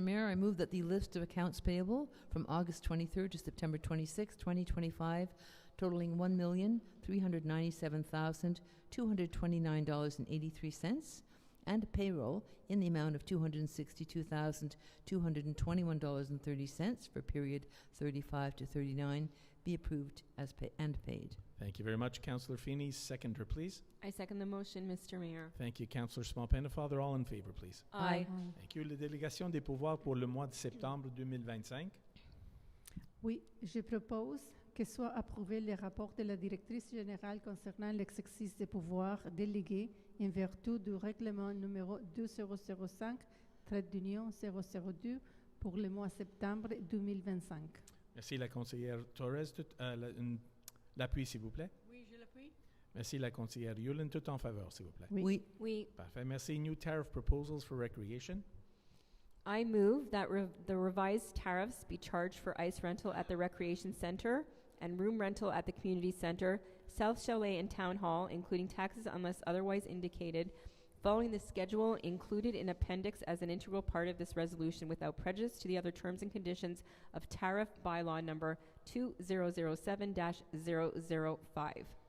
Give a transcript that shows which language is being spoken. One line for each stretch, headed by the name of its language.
English: Mayor, I move that the list of accounts payable from August 23rd to September 26th, 2025, totaling $1,397,229.83, and payroll in the amount of $262,221.30 for period 35 to 39 be approved as and paid. Thank you very much. Councillor Feeney, seconder, please. I second the motion, Mr. Mayor. Thank you. Councillor Small-Pennefather, all in favor, please. Aye. Thank you.
French: La délégation des pouvoirs pour le mois de septembre 2025. Oui, je propose que soit approuvé le rapport de la directrice générale concernant l'exercice des pouvoirs délégués en vertu du règlement numéro 2005, trait d'union 002 pour le mois de septembre 2025. Merci, la conseillère Torres. L'appui, s'il vous plaît. Oui, je l'appuie. Merci, la conseillère Yulin. Tout en faveur, s'il vous plaît. Oui. Oui. Parfait. Merci.
English: New tariff proposals for recreation. I move that the revised tariffs be charged for ice rental at the Recreation Center and room rental at the Community Center, South Chalet and Town Hall, including taxes unless otherwise indicated, following the schedule included in appendix as an integral part of this resolution without prejudice to the other terms and conditions of tariff bylaw number 2007-005.